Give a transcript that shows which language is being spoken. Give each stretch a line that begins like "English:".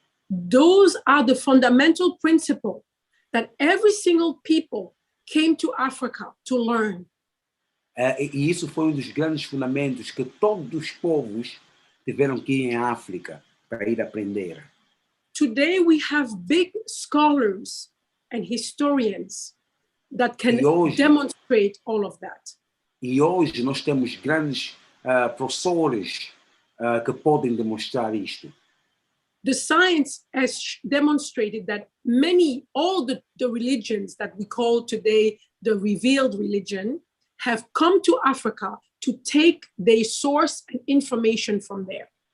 English: Those are the fundamental principles that every single people came to Africa to learn.
Portuguese: E isso foi dos grandes fundamentos que todos os povos tiveram que ir em África para ir aprender.
English: Today we have big scholars and historians that can demonstrate all of that.
Portuguese: E hoje nós temos grandes professores que podem demonstrar isto.
English: The science has demonstrated that all the religions that we call today the revealed religion have come to Africa to take their source and information from there.